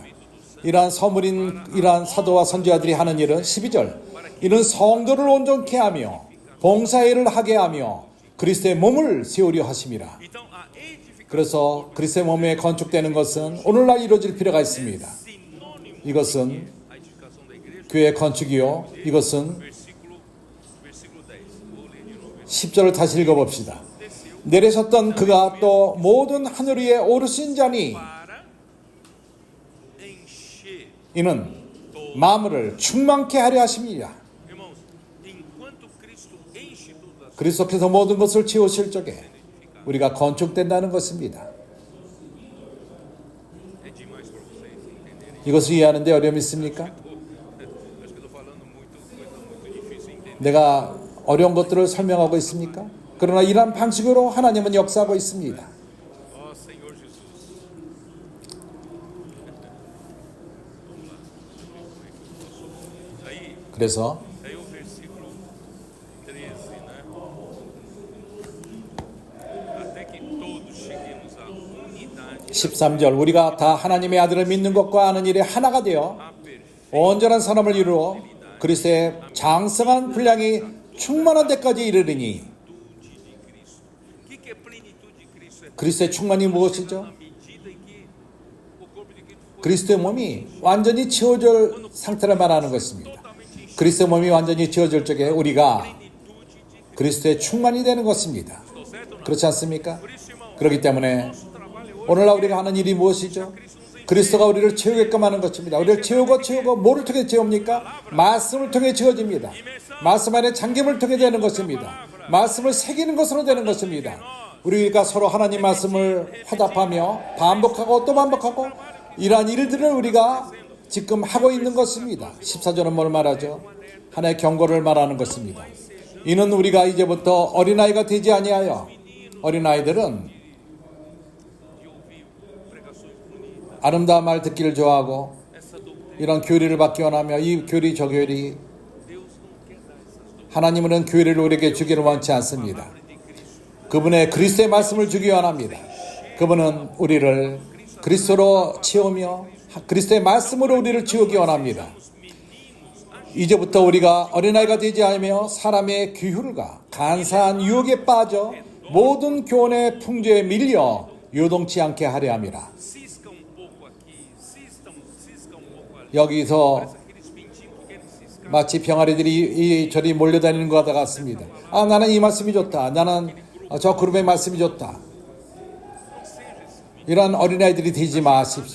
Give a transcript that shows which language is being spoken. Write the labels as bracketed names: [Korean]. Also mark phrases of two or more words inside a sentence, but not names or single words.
[Korean] 이러한 선물인 이러한 사도와 선지자들이 하는 일은 12절. 이는 성도를 온전케 하며 봉사일을 하게 하며 그리스도의 몸을 세우려 하심이라. [Portuguese] Então a edificação [Korean] 그래서 그리스도의 몸에 건축되는 것은 오늘날 이루어질 필요가 있습니다. [Portuguese] sinônimo [Korean] 이것은 [Portuguese] a edificação da igreja. [Korean] 교회 건축이요. 이것은 [Portuguese] Versículo 10. Vou ler de novo. [Korean] 10절을 다시 읽어봅시다. 내리셨던 그가 또 모든 하늘 위에 오르신 자니 [Portuguese] Para encher. [Korean] 이는 마음을 충만케 하려 하심이라. [Portuguese] Irmãos, enquanto Cristo enche todas as [Korean] 그리스도께서 모든 것을 채우실 적에 우리가 건축된다는 것입니다. [Portuguese] é demais para vocês entenderem. [Korean] 이것을 이해하는데 어려움이 있습니까? [Portuguese] Acho que eu estou falando muito difícil entender. [Korean] 내가 어려운 것들을 설명하고 있습니까? 그러나 이러한 방식으로 하나님은 역사하고 있습니다. [Portuguese] Ó Senhor Jesus. Aí [Korean] 그래서 [Portuguese] o versículo 13, né? Até que todos cheguemos à unidade [Korean] 13절 우리가 다 하나님의 아들을 믿는 것과 아는 일에 하나가 되어 [Portuguese] a perfeita [Korean] 온전한 사람을 이루어 그리스도의 장성한 분량이 충만한 데까지 이르리니 [Portuguese] de Cristo. O que é plenitude de Cristo? É [Korean] 그리스도의 충만이 무엇이죠? [Portuguese] na medida em que o corpo de Cristo foi [Korean] 그리스도의 몸이 완전히 채워질 상태를 말하는 것입니다. [Portuguese] totalmente enchido. [Korean] 그리스도의 몸이 완전히 채워질 적에 우리가 [Portuguese] Plenitude de [Korean] 그리스도의 충만이 되는 것입니다. [Portuguese] Cristo, certo ou não? [Korean] 그렇지 않습니까? [Portuguese] Por isso, irmão, [Korean] 그렇기 때문에 [Portuguese] nosso trabalho hoje [Korean] 오늘날 우리가 하는 일이 무엇이죠? 그리스도가 우리를 채우게끔 하는 것입니다. 우리를 채우고 뭐를 통해 채웁니까? 말씀을 통해 채워집니다. 말씀 안에 잠김을 통해 되는 것입니다. 말씀을 새기는 것으로 되는 것입니다. 우리가 서로 하나님 말씀을 화답하며 반복하고 또 반복하고 이러한 일들을 우리가 지금 하고 있는 것입니다. 14절은 뭘 말하죠? 하나의 경고를 말하는 것입니다. 이는 우리가 이제부터 어린아이가 되지 아니하여 어린아이들은 [Portuguese] de ouvir pregações bonitas, [Korean] 아름다운 말 듣기를 좋아하고 [Portuguese] essa doutrina, [Korean] 이런 교리를 받기 원하며 이 교리 저 교리 [Portuguese] Deus não quer dar essas doutrinas [Korean] 하나님은 교리를 우리에게 주기를 원치 않습니다. [Portuguese] de Cristo. [Korean] 그분의 그리스도의 말씀을 주기 원합니다. 그분은 우리를 그리스도로 채우며 그리스도의 말씀으로 우리를 채우기 원합니다. 이제부터 우리가 어린아이가 되지 않으며 사람의 규율과 간사한 유혹에 빠져 모든 교훈의 풍조에 밀려 요동치 않게 하려 함이라. [Portuguese] Cisca pouco aqui, cisca pouco ali. [Korean] 여기서 [Portuguese] Parece aqueles pintinhos que querem ciscar. [Korean] 마치 병아리들이 이 저리 몰려다니는 것 같습니다. 아, 나는 이 말씀이 좋다. 나는 저 그룹의 말씀이 좋다. 이런 어린아이들이 되지 마십시오.